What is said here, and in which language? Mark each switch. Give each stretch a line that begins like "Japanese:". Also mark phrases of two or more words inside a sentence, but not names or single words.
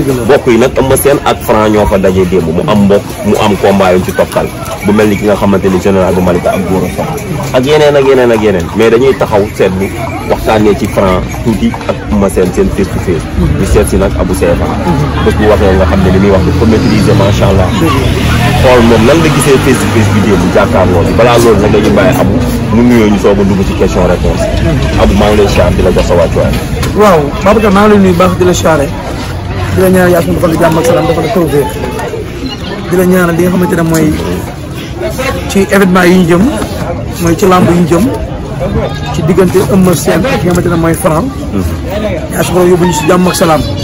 Wolof: bokk yi nag Eumeu Sène ak Franc ñoo fa dajee démb mu am mbokk mu am combat yu ci toftal bu mel ni ki nga xamante ni général bu Malika ak Gora Sock ak yeneen mais dañuy taxaw seetlu waxtaanee ci Franc tuuti ak Eumeu Sène seen
English: face to face
Wolof: ñu seet si nag Abou Sefa bés bu waxee nga xam ne li muy wax dafa maîtriser
Arabic: ما شاء الله
Wolof: xool moom lan la gisee
English: face to face
Wolof: bi démb jàkkaarloo bi balaa loolu nag dañuy bàyyi Abou mu nuyoo ñu soog a dugg ci
French: question réponse
Wolof: Abou maa ngi lay siyaar di la jox sa wàccuwaay. waaw Babacar maa ngi lay nuyu baax di la siyaare di la ñaanal yaa suñu defal jàmm ak salaam dafa la tawfeex di la ñaanal li nga xamante ne mooy ci événement yi ñu jëm mooy ci lamb yi ñu jëm ci diggante Eumeu Sène ak nga xamante ne mooy Franc yaa su borom yóbbu ñu si jàmm ak salaam